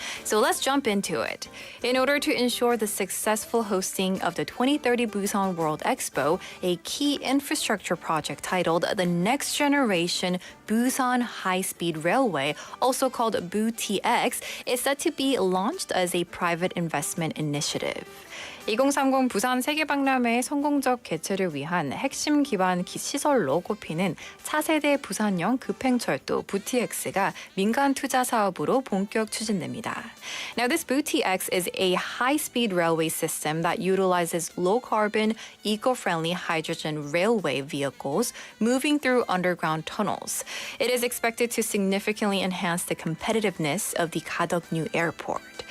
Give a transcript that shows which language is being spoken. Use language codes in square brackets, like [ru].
[en] So let's jump into it. In order to ensure the successful hosting of the 2030 Busan World Expo, a key infrastructure project titled the Next Generation Busan High-Speed Railway, also called BuTX, is set to be launched as a private investment initiative. [ko] 2030 부산 세계박람회 성공적 개최를 위한 핵심 기반 시설로 꼽히는 차세대 부산형 급행철도 BuTX가 민간 투자 사업으로 본격 추진됩니다. [en] Now, this BuTX is a high-speed railway system that utilizes low-carbon, eco-friendly hydrogen railway vehicles moving through underground tunnels. It is expected to significantly enhance the competitiveness of the Gadok-new airport.